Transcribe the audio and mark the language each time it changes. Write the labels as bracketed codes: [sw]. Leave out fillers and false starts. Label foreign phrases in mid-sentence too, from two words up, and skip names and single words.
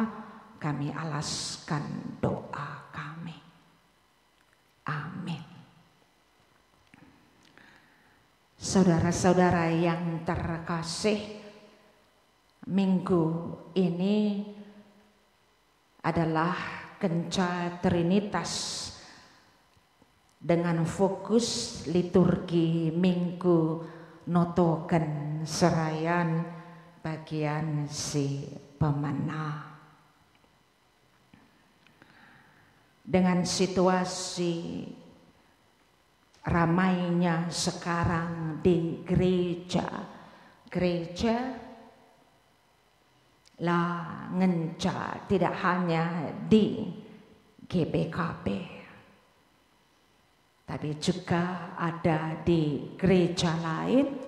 [id] Kami alaskan doa kami. Amin. Saudara-saudara yang terkasih, minggu ini adalah Kenca Trinitas dengan fokus liturgi Minggu Notoken Serayan bagian si pemena. Dengan situasi ramainya sekarang di gereja [btx] lah ngenca [id] tidak hanya di GBKP, tapi juga ada di gereja lain